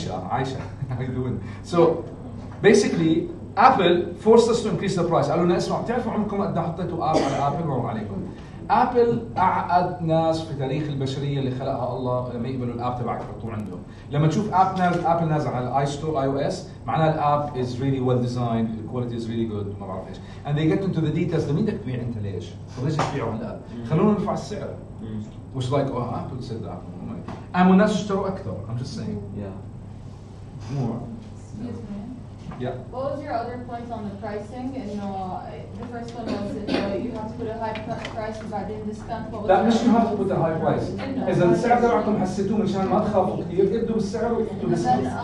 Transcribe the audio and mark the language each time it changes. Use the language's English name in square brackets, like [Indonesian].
[English] عايشه how you doing? So basically Apple forced us to increase the price. [Arabic] قالوا لنا اسمعوا بتعرفوا عمركم قد حطيتوا اب على ابل؟ برافو عليكم. ابل اعقد ناس في تاريخ البشريه اللي خلقها الله لما يقبلوا الاب تبعك يحطوه عندهم. لما تشوف ابل نازل على الاي ستور اي او اس معناها الاب [English] is really well designed, the quality is really good [Arabic] ما بعرف ايش. [English] And they get into the details. [Arabic] لمين بدك تبيع انت ليش؟ طب ليش تبيعه هلا؟ خلونا نرفع السعر. [English] Which like oh Apple said that. [Arabic] قاموا الناس اشتروا اكثر. [English] I'm just saying. Yeah. More. Yeah. What was your other point on the pricing? And the first one was you have to put a high price [Arabic] وبعدين [English] discount. [Arabic] لا مش [English] you have to put a high price. [Arabic] إذا السعر تبعكم حسيتوه مشان ما تخافوا كثير ابدوا بالسعر وحطوا discount.